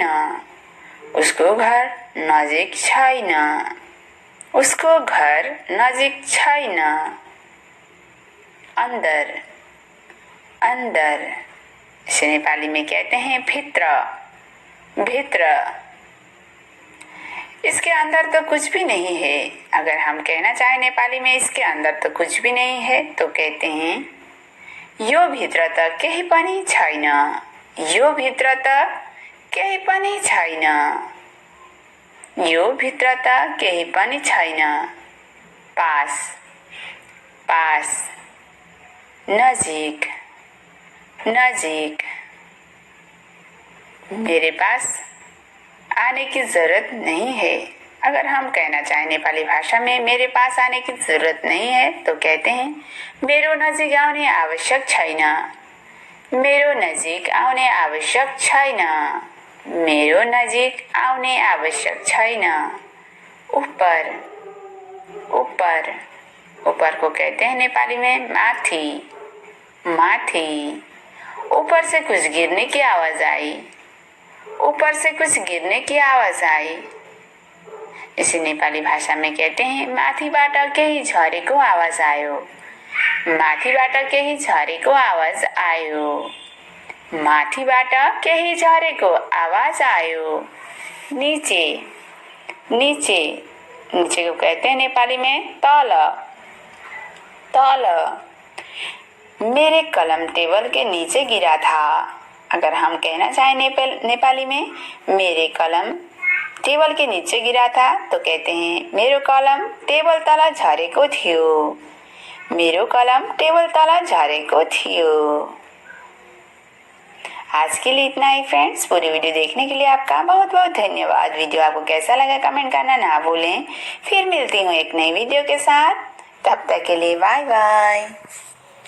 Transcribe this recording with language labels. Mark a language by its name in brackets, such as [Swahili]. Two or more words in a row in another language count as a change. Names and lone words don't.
[Nepali] उसको घर नजिक छैन। उसको घर नजिक छैन। [Hindi] अंदर, अंदर, इसे नेपाली में कहते हैं भित्र। भित्र, इसके अंदर तो कुछ भी नहीं है। अगर हम कहना चाहें नेपाली में इसके अंदर तो कुछ भी नहीं है तो कहते हैं [Nepali] यो भित्र त केही पनि छैन। यो भित्र त केही पनि छैन। यो भित्र त केही पनि छैन। [Hindi] पास, पास, नजिक, नजीक, मेरे पास आने की जरूरत नहीं है। अगर हम कहना चाहें नेपाली भाषा में मेरे पास आने की जरूरत नहीं है तो कहते हैं [Nepali] मेरो नजिक आउने आवश्यक छैन। मेरो नजिक आउने आवश्यक छैन। मेरो नजिक आउने आवश्यक छैन। [Hindi] ऊपर, ऊपर, ऊपर को कहते हैं नेपाली में माथि, माथि। ऊपर से कुछ गिरने की आवाज आई। ऊपर से कुछ गिरने की आवाज आई। इसे नेपाली भाषा में कहते हैं [Nepali] माथिबाट केही झरेको आवाज आयो। माथिबाट केही झरेको आवाज आयो। माथिबाट केही झरेको आवाज आयो। [Hindi] नीचे, नीचे, नीचे को कहते हैं नेपाली में तल, तल। मेरे कलम टेबल के नीचे गिरा था। अगर हम कहना चाहें नेपाली में मेरे कलम टेबल के नीचे गिरा था तो कहते हैं [Nepali] मेरो कलम टेबल तल झरेको थियो। मेरो कलम टेबल तल झरेको थियो। [Hindi] आज के लिए इतना ही फ्रेंड्स। पूरी वीडियो देखने के लिए आपका बहुत बहुत धन्यवाद। वीडियो आपको कैसा लगा कमेंट करना ना भूलें। फिर मिलती हूँ एक नई वीडियो के साथ। तब तक के लिए बाय बाय।